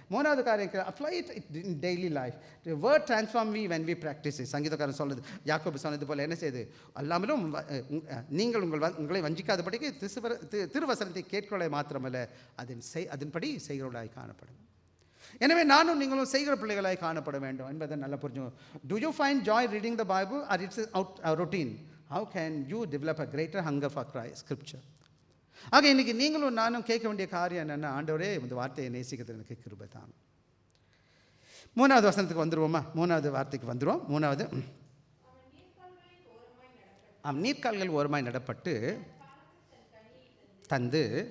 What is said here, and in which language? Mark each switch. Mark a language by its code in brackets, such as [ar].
[ta] 3வது காரியம், [en] Apply it in daily life. Word transform we when we practice. [ta] சங்கீதக்காரன் சொல்லுது, யாக்கோபு சொன்னது போல என்ன செய்யுது? எல்லாமலும் நீங்கள் உங்களை வஞ்சிக்காதபடிக்கு திருவசனத்தை கேட்கொள்ள மாத்திரமல்ல, அதன்படி செய்கிறவர்களாய் காணப்படும். எனவே நானும் நீங்களும் செய்கிற பிள்ளைகளாய் காணப்பட வேண்டும் என்பதை நல்லா புரிஞ்சுக்கணும். [en] Do you find joy reading the Bible or it's a routine? How can you develop a greater hunger for Scripture? [ta] ஆக இன்னைக்கு நீங்களும் நானும் கேட்க வேண்டிய காரியம் என்னென்னா, ஆண்டவரே இந்த வார்த்தையை நேசிக்கிறது எனக்கு கிருபை தாங்க. 3வது வசனத்துக்கு வந்துடுவோமா? 3வது வார்த்தைக்கு வந்துடுவோம். 3வது, நீர்க்கால்கள் ஓரமாய் நடப்பட்டு தந்து.